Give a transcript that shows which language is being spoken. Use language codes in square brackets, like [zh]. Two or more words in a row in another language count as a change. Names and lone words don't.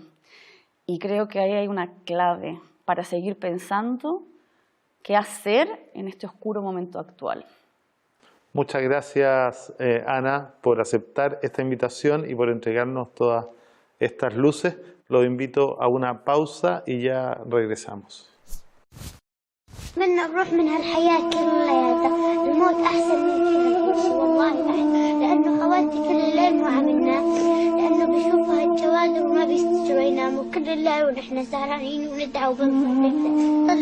[es] Y creo que ahí hay una clave para seguir pensando qué hacer en este oscuro momento actual. Muchas gracias, Ana, por aceptar esta invitación y por entregarnos todas estas luces. Los invito a una pausa y ya regresamos. [ar] بدنا نروح من هالحياة كلها، الموت أحسن من كل شيء والله، لأنه خواتي كل الليل ما عملنا، لأنه بيشوفوا هالجوادر وما بيستجوا يناموا كل الليل ونحن سهرانين وندعوا بنصلي.